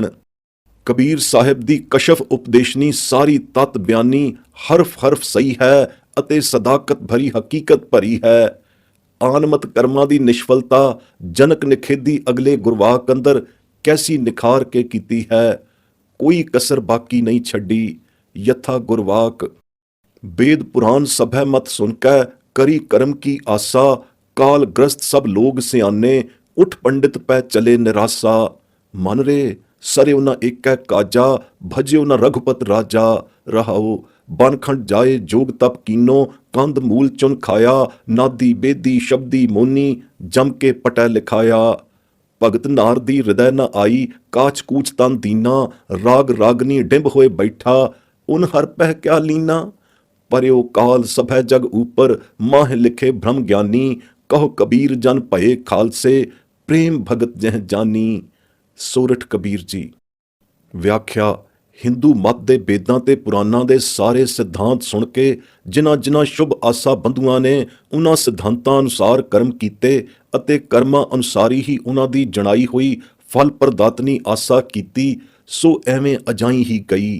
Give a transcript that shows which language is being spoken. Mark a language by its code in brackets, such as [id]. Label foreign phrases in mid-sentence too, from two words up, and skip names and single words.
[pa] ਕਬੀਰ ਸਾਹਿਬ ਦੀ ਕਸ਼ਫ ਉਪਦੇਸ਼ਨੀ ਸਾਰੀ ਤਤ ਬਿਆਨੀ ਹਰਫ ਸਹੀ ਹੈ ਅਤੇ ਸਦਾਕਤ ਭਰੀ ਹਕੀਕਤ ਭਰੀ ਹੈ। ਆਨਮਤ ਕਰਮਾਂ ਦੀ ਨਿਸ਼ਫਲਤਾ ਜਨਕ ਨਿਖੇਧੀ ਅਗਲੇ ਗੁਰਵਾਕ ਅੰਦਰ ਕੈਸੀ ਨਿਖਾਰ ਕੇ ਕੀਤੀ ਹੈ, ਕੋਈ ਕਸਰ ਬਾਕੀ ਨਹੀਂ ਛੱਡੀ। ਯਥਾ ਗੁਰਵਾਕ [hi] वेद पुराण सभै मत सुनकै करी कर्म की आसा, काल ग्रस्त सब लोग सियाने उठ पंडित पै चले निरासा। मन रे सरे उना एक काजा, भजियो न रघुपत राजा। रहाओ बनखंड जाए जोग तप कीनो, कंद मूल चुन खाया। नादी बेदी शब्दी मोनी, जम के पटै लिखाया। भगत नार दी हृदय न आई, काच कूच तन दीना। राग रागनी डिंब होए बैठा, उन हर पह क्या लीना। पर्यो काल सभै जग ऊपर, माह लिखे भ्रम ज्ञानी। कहो कबीर जन भये खालसे, प्रेम भगत जह जानी। [pa] ਸੋਰਠ ਕਬੀਰ ਜੀ। ਵਿਆਖਿਆ ਹਿੰਦੂ ਮਤ ਦੇ ਵੇਦਾਂ ਤੇ ਪੁਰਾਣਾਂ ਦੇ ਸਾਰੇ ਸਿਧਾਂਤ ਸੁਣ ਕੇ ਜਿਨ੍ਹਾਂ ਸ਼ੁਭ ਆਸਾ ਬੰਧੂਆਂ ਨੇ ਉਹਨਾਂ ਸਿਧਾਂਤਾਂ ਅਨੁਸਾਰ ਕਰਮ ਕੀਤੇ ਅਤੇ ਕਰਮਾਂ ਅਨੁਸਾਰੀ ਹੀ ਉਹਨਾਂ ਦੀ ਜਣਾਈ ਹੋਈ ਫਲ ਪ੍ਰਦਾਤਨੀ ਆਸਾ ਕੀਤੀ, ਸੋ ਐਵੇਂ ਅਜਾਈ ਹੀ ਗਈ।